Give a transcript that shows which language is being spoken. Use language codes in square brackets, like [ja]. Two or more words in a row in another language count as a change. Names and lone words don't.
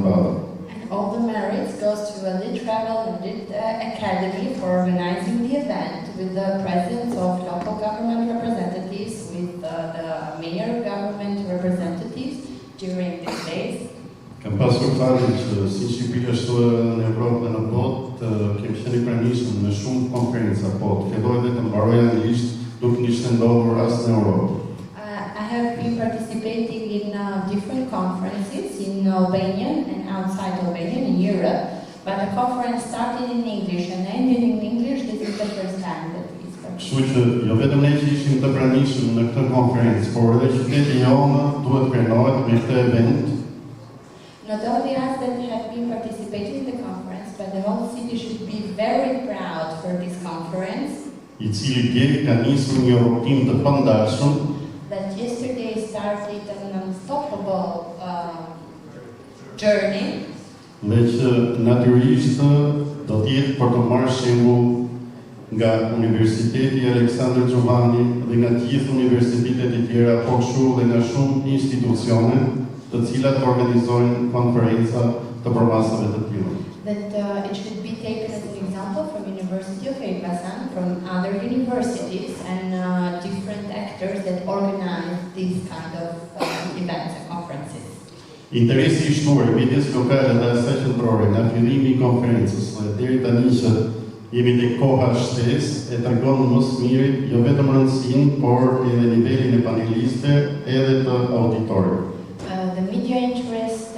[en] And all the merits goes to Elite Travel and Elite Academy for organizing the event with the presence of local government representatives, with the mayor government representatives during these days. [sq] Kam pasur fatin që si Shqipëria ashtu në Evropë dhe në botë, kemi qenë I pranishëm në shumë konferenca, po të filloj dhe të mbaroj anglisht, nuk kishte ndodhur as në Europë. [en] I have been participating in different conferences in Albanian and outside Albania in Europe, but the conference started in English and ended in English. This is the first time that we started. [sq] Kështu që jo vetëm ne që ishim të pranishëm në këtë konferencë, por edhe qyteti jonë duhet krenohet me këtë event. [en] Not only us that have been participating in the conference, but the whole city should be very proud for this conference. [sq] I cili djeli ka nisur një rrugtim të pandashëm [en] That yesterday started an unstoppable journey. [sq] dhe që natyrisht do të jetë për të marrë shembull nga Universiteti Aleksandër Xhovani dhe nga të gjithë universitetet e tjera, po kështu dhe nga shumë institucione të cilat organizojnë konferenca të përmasave të tilla. [en] That it should be taken as an example from University of Elbasan, from other universities and different actors that organize these kind of events and conferences. [sq] Interesi I shtuar I medias lokale dhe asaj qendrore nga fillimi I konferencës dhe deri tani që jemi tek koha shtesë e tregon më së miri jo vetëm rëndësinë, por edhe nivelin e panelistëve edhe të auditorëve. [en] The media interest